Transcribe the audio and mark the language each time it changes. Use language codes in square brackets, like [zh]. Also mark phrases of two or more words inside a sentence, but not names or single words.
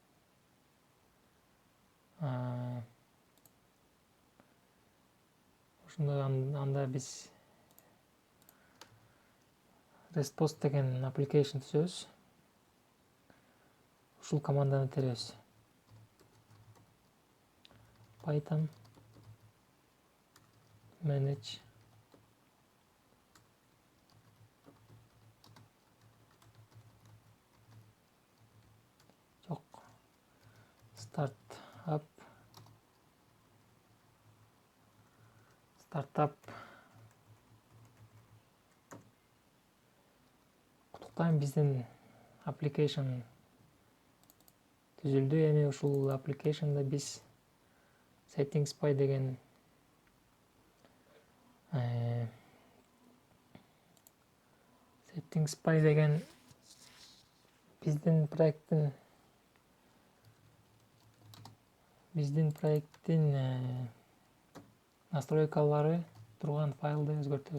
[ky] Ошондо анда биз REST деген application түзөбүз. Ушул команданы теребиз. [en] Python manage [ky] startup куттуктайм, биздин application түзүлдү. Эми ушул applicationда биз settings.py деген биздин проекттин настройкалары турган файлды өзгөртөбүз.